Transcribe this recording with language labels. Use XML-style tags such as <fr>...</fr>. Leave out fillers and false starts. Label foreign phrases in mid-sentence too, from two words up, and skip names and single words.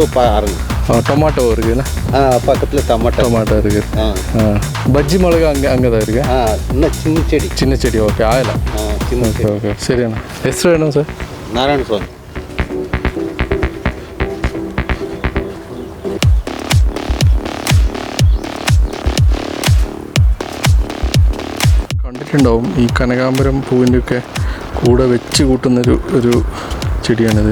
<ta>டொமாட்டோ இருக்குதுண்ணா. பக்கத்தில் டொமாட்டோ இருக்குது. பஜ்ஜி மிளகா அங்கே தான் இருக்கு. இன்னும் சின்ன செடி. ஓகே, ஆயிலாம் சின்ன. ஓகே சரி அண்ணா.</ta> <kn>ಹೆಸರು ಏನು ಸರ್? ನಾರಾಯಣ ಸ್ವಾಮಿ.</kn> <ml>കണ്ടിട്ടുണ്ടാവും ഈ കനകാംബരം പൂവിൻ്റെയൊക്കെ കൂടെ വെച്ച് കൂട്ടുന്നൊരു ചെടിയാണിത്.</ml>